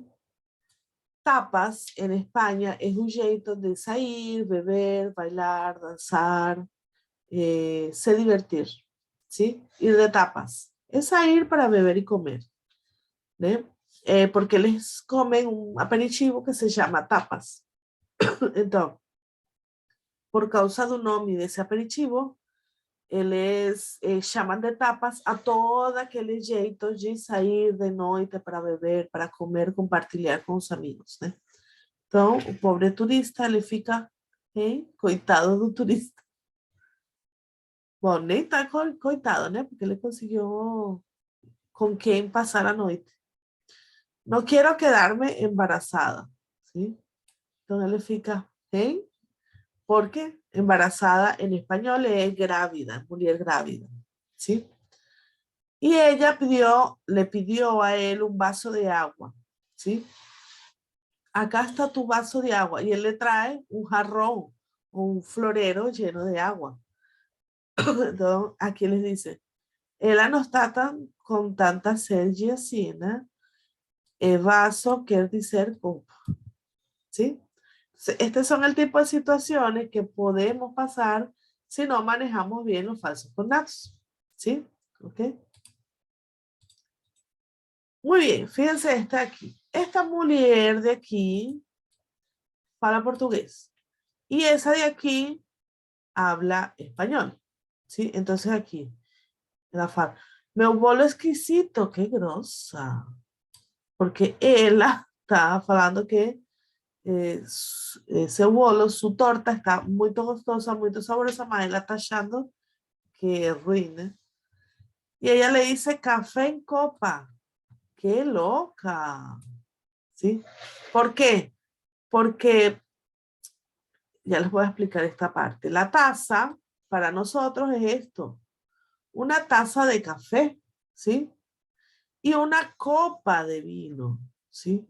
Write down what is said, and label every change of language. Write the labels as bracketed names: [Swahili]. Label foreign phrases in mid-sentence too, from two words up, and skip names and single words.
[Spanish] Tapas en España es un jeito de salir, beber, bailar, danzar, [Portuguese] se divertir, [Spanish] ¿sí? Ir de tapas. Es salir para beber y comer, ¿no? Porque les comen un aperitivo que se llama tapas. [Portuguese] Então, por causa do nome desse aperitivo, eles chamam de tapas a todo aquele jeito de sair de noite para beber, para comer, compartilhar com os amigos, né? Então, o pobre turista, ele fica, hein? Coitado do turista. Bom, nem tá coitado, né? Porque ele conseguiu com quem passar a noite. Não quero [Spanish] quedarme embarazada, ¿sí? [Portuguese] Então, ele fica, hein? [Spanish] Porque embarazada en español es grávida, mujer grávida, ¿sí? Y ella le pidió a él un vaso de agua, ¿sí? Acá está tu vaso de agua y él le trae un jarrón o un florero lleno de agua. Entonces, aquí les dice, ella no está con tanta sed y así, ¿no? [Portuguese] Vaso quer dizer copa. ¿Sí? [Spanish] Estos son el tipo de situaciones que podemos pasar si no manejamos bien los falsos cognatos. ¿Sí? ¿Ok? Muy bien, fíjense esta aquí. Esta mujer de aquí habla portugués. Y esa de aquí habla español. ¿Sí? Entonces aquí, la fala. [Portuguese] Meu bolo [Spanish] exquisito, qué grosa. Porque ella está [Portuguese] falando que seu bolo, [Spanish] su torta está muy [Portuguese] gostosa, muy saborosa, mas ela está achando que es ruim, né? [Spanish] Y ella le dice café en copa. ¡Qué loca! ¿Sí? ¿Por qué? Porque, ya les voy a explicar esta parte. La taza, para nosotros es esto. Una taza de café, ¿sí? Y una copa de vino, ¿sí?